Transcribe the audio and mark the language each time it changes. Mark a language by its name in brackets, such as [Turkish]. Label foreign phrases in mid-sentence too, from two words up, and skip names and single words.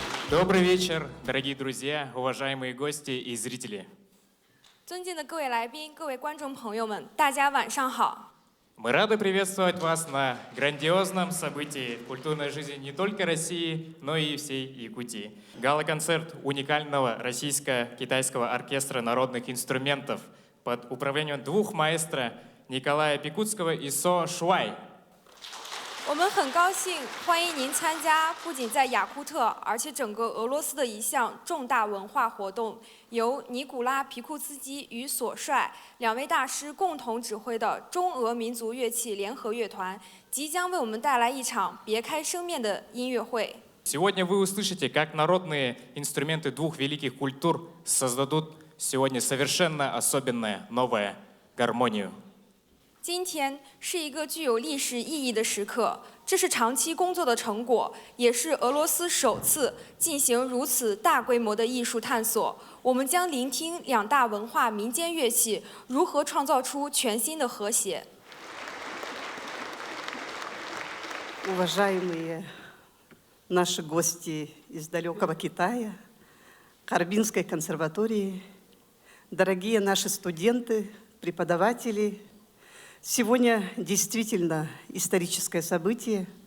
[Russian] Добрый вечер, дорогие друзья, уважаемые гости и зрители. [Chinese] 尊敬的各位来宾、各位观众朋友们，大家晚上好！ [Russian] Мы рады приветствовать вас на грандиозном событии в культурной жизни не только России, но и всей Якутии. Гала-концерт уникального российско-китайского оркестра народных инструментов под управлением двух маэстро Николая Пикутского и Со Шуай. [Chinese] 我们很高兴欢迎您参加不仅在雅库特，而且整个俄罗斯的一项重大文化活动，由尼古拉·皮库斯基与索帅两位大师共同指挥的中俄民族乐器联合乐团，即将为我们带来一场别开生面的音乐会。 [Russian] Сегодня вы услышите, как народные инструменты двух великих культур создадут сегодня совершенно особенную новую гармонию. [Chinese] 今天是一个具有历史意义的时刻，这是长期工作的成果，也是俄罗斯首次进行如此大规模的艺术探索。我们将聆听两大文化民间乐器如何创造出全新的和谐。 [Russian] Уважаемые наши гости из далекого Китая, Харбинской консерватории, дорогие наши студенты, преподаватели, сегодня действительно историческое событие,